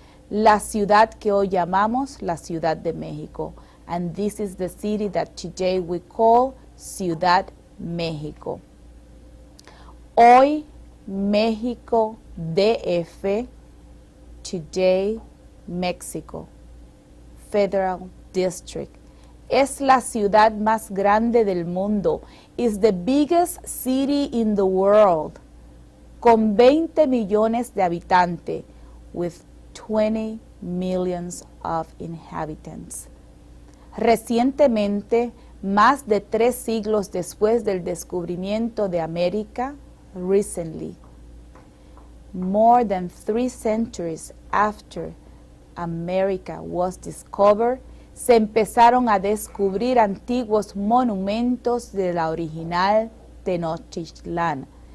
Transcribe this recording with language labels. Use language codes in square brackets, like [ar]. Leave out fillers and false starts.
[es] La ciudad que hoy llamamos la Ciudad de México. [en] And this is the city that today we call Ciudad México. [es] Hoy México DF, [en] today Mexico Federal District. [es] Es la ciudad más grande del mundo. [en] Is the biggest city in the world. [es] Con 20 millones de habitantes. [en] With 20 millions of inhabitants. [es] Recientemente, más de 3 siglos después del descubrimiento de América, [en] recently, more than 3 centuries after America was discovered, [es] se empezaron a descubrir antiguos monumentos de la original Tenochtitlán.